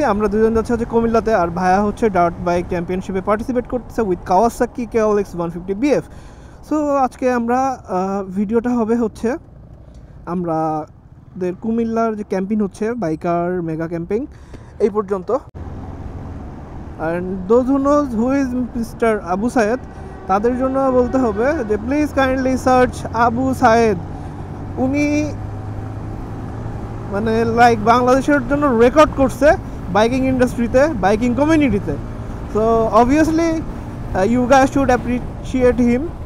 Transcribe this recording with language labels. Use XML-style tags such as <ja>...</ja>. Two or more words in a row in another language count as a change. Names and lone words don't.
<bn>আমরা দুজন যাচ্ছি হচ্ছে কুমিল্লাতে, আর ভাইয়া হচ্ছে</bn> <en>dirt bike championshipe participate</en> <bn>করতেছে উইথ কাওয়াসাকি KLX 150 BF। সো আজকে আমরা ভিডিওটা হবে হচ্ছে আমাদের কুমিল্লার যে ক্যাম্পিং হচ্ছে</bn> <en>biker mega camping</en> <bn>এই পর্যন্ত।</bn> <en>and those who knows who is Mister Abu Sayed,</en> <bn>তাদের জন্য বলতে হবে যে</bn> <en>please kindly search Abu Sayed.</en> <bn>উনি মানে লাইক বাংলাদেশের জন্য রেকর্ড করছে</bn> <en>biking industryte, biking communityte. so obviously you guys should appreciate him.</en>